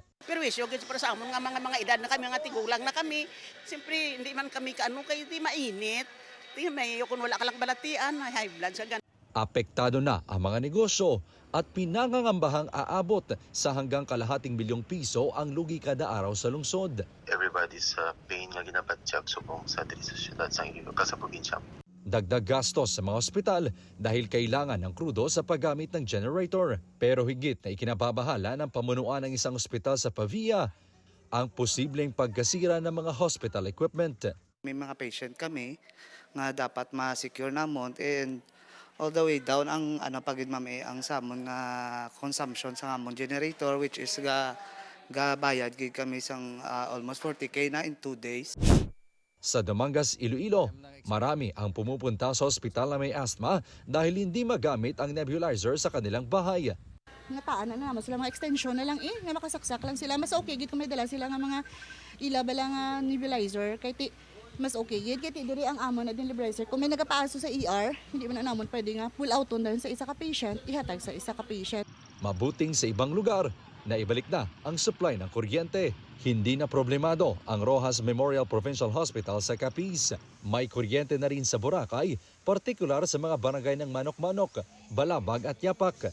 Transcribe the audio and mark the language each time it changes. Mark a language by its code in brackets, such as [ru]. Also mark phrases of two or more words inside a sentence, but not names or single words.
[hil] Pero wisyo, para sa amon nga mga edad na kami, mga tigulang na kami. Siyempre, hindi man kami kaano kayo, di mainit. Di may kung wala ka lang balatian, may [en] high blood [hil] sa ganun. [tl] Apektado na ang mga negosyo at pinangangambahang aabot sa hanggang kalahating bilyong piso ang lugi kada araw sa lungsod. [en] Everybody's pain [hil] nga ginabatyak subong sa diri sa syudad sa Iloilo sa probinsya. [tl] Dagdag gastos sa mga ospital dahil kailangan ng krudo sa paggamit ng generator. Pero higit na ikinababahala ng pamunuan ng isang ospital sa Pavia ang posibleng pagkasira ng mga [en] hospital equipment. [hil] May mga patient kami nga dapat ma-secure namon [en] and all the way down [hil] ang pagid mami ang samon nga consumption sa amon generator [en] which is [hil] bayad gid kami sang almost 40K na [en] in 2 days. [tl] Sa Dumangas, Iloilo, marami ang pumupunta sa ospital na may asthma dahil hindi magamit ang nebulizer sa kanilang bahay. [hil] Nga taan na naman sila mga extension na lang nga makasaksak lang sila. Mas okay gid kung may dala sila nga mga ilabala nga nebulizer kay mas okay gid kay diri ang amon na nebulizer. Kung may nagapaaso sa ER, hindi man namon pwede nga [en] pull out [hil] on sa isa ka patient, ihatag sa isa ka patient. [tl] Mabuting sa ibang lugar na ibalik na ang supply ng kuryente. Hindi na problemado ang Rojas Memorial Provincial Hospital sa Capiz. May kuryente na rin sa Boracay, partikular sa mga barangay ng Manok-Manok, Balabag at Yapak.